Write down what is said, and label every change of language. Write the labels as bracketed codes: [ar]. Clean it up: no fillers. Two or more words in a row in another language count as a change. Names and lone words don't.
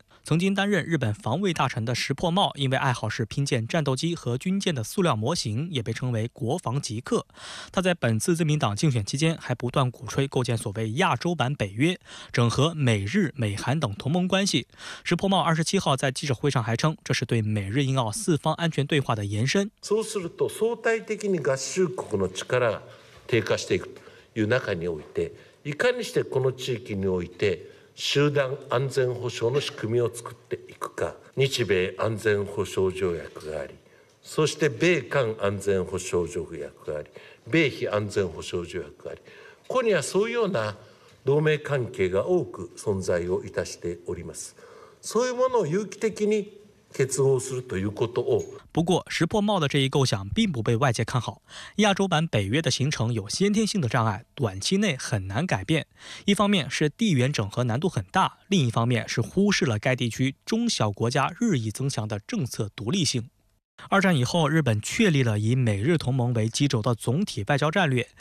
[zh] 曾经担任日本防卫大臣的石破茂，因为爱好是拼建战斗机和军舰的塑料模型，也被称为国防极客。他在本次自民党竞选期间，还不断鼓吹构建所谓亚洲版北约，整合美日、美韩等同盟关系。石破茂27号在记者会上还称，这是对美日印澳4方安全对话的延伸。 [ja] そうすると相対的に合衆国の力が低下していくという中において、いかにしてこの地域において集団安全保障の仕組みを作っていくか。日米安全保障条約があり、そして米韓安全保障条約があり、米非安全保障条約があり、ここにはそういうような同盟関係が多く存在をいたしております。そういうものを有機的に結合するということを。 [zh] 不过，石破茂的这一构想并不被外界看好。亚洲版北约的形成有先天性的障碍，短期内很难改变。一方面是地缘整合难度很大，另一方面是忽视了该地区中小国家日益增强的政策独立性。二战以后，日本确立了以美日同盟为基轴的总体外交战略。